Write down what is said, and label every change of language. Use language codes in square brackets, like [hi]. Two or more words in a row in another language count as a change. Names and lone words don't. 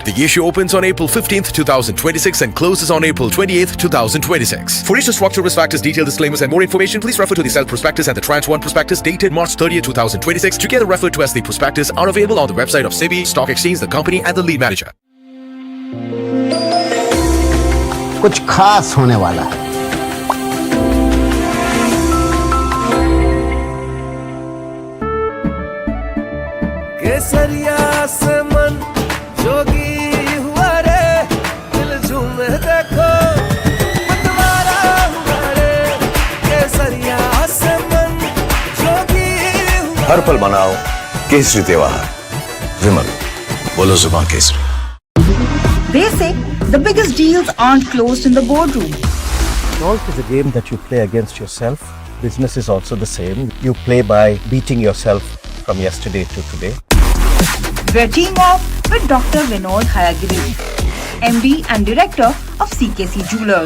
[en] The issue opens on April 15th, 2026 and closes on April 28th, 2026. For issue structure, risk factors, detailed disclaimers and more information, please refer to the Self Prospectus and the Tranche 1 Prospectus dated March 30th, 2026, together referred to as the Prospectus, are available on the website of SEBI, Stock Exchange, the company and the lead manager. [hi] कुछ खास होने वाला है। केसरिया से मन जोगी हुआ रे, दिल झूमे देखो मतवारा हुआ रे। केसरिया से मन जोगी हुआ। हर पल मनाओ केसरी त्योहार। विमल, बोलो जुबान केसरी। [en] They say the biggest deals aren't closed in the boardroom. Golf is a game that you play against yourself. Business is also the same. You play by beating yourself from yesterday to today. We're teaming up with Dr. Vinod Hayagiri, MD and Director of CKC Jewelers.